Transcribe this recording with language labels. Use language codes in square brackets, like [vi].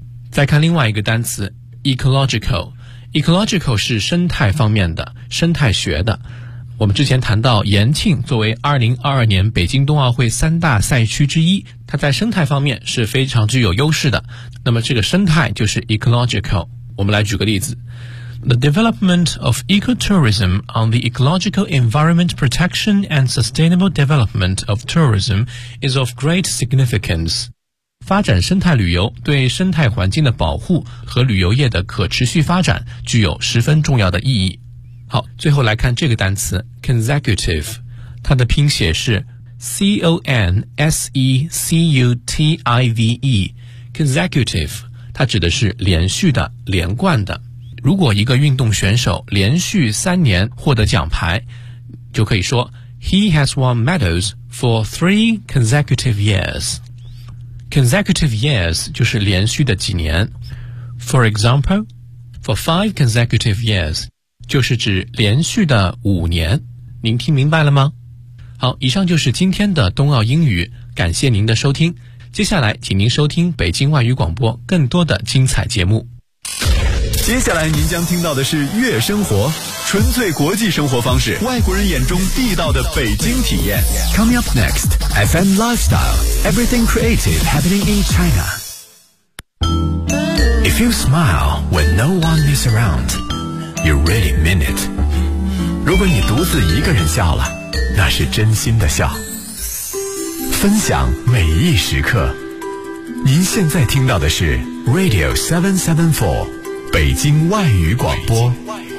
[zh] 再看另外一个单词 Ecological。Ecological 是生态方面的，生态学的。我们之前谈到延庆作为2022年北京冬奥会三大赛区之一，它在生态方面是非常具有优势的。那么这个生态就是 Ecological。我们来举个例子， [en] The development of ecotourism on the ecological environment protection and sustainable development of tourism is of great significance. [zh] 发展生态旅游对生态环境的保护和旅游业的可持续发展具有十分重要的意义。好，最后来看这个单词 consecutive， 它的拼写是 C-O-N-S-E-C-U-T-I-V-E consecutive， 它指的是连续的、连贯的。如果一个运动选手连续三年获得奖牌，就可以说 [en] He has won medals for three consecutive years. [zh] Consecutive years 就是连续的几年。 [en] For example, for five consecutive years [zh] 就是指连续的五年。您听明白了吗？好，以上就是今天的冬奥英语，感谢您的收听。接下来请您收听北京外语广播更多的精彩节目。接下来您将听到的是悦生活，纯粹国际生活方式，外国人眼中地道的北京体验。 [en] Coming up next FM Lifestyle Everything Creative Happening in China. If you smile when no one is around, you really mean it. [zh] 如果你独自一个人笑了，那是真心的笑。分享每一时刻。您现在听到的是 Radio 774北京外语广播。